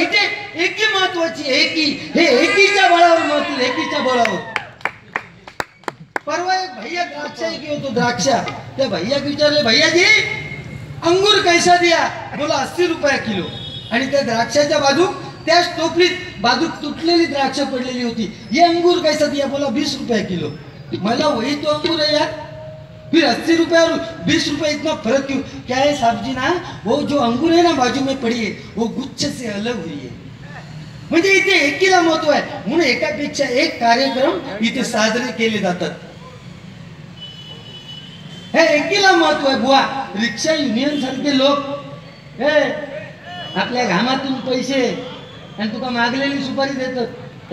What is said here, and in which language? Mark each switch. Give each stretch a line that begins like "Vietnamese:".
Marathi: इथे एकी महत्वाची, एकी. हे एकीच्या बळावर महत्व, एकीच्या बळावर. परवा एक भैया द्राक्षा की होतो, द्राक्षा. त्या भैया विचारले,
Hindi: भैयाजी अंगूर कैसा दिया? बोला 80 रुपये किलो.
Marathi: आणि त्या द्राक्षाच्या बाजू त्याच टोपलीत बाजू तुटलेली द्राक्ष पडलेली होती.
Hindi: ये अंगूर कैसा दिया? बोला 20 रुपये किलो.
Marathi: मला
Hindi: वही तो अंगूर है यार, फिर 80 रुपये और 20 रुपये इतना फर्क क्यों? क्या है साहब जी ना, वो जो अंगूर है ना बाजू में पड़ी है वो गुच्छ से अलग हुई है.
Marathi: म्हणजे इथे एकीला महत्व आहे म्हणून एकापेक्षा एक कार्यक्रम इथे साजरे केले जातात. हे एकीला महत्व आहे बुवा. रिक्षा युनियन सारखे लोक हे आपल्या घामातून पैसे आणि तुका मागलेली सुपारी देतात.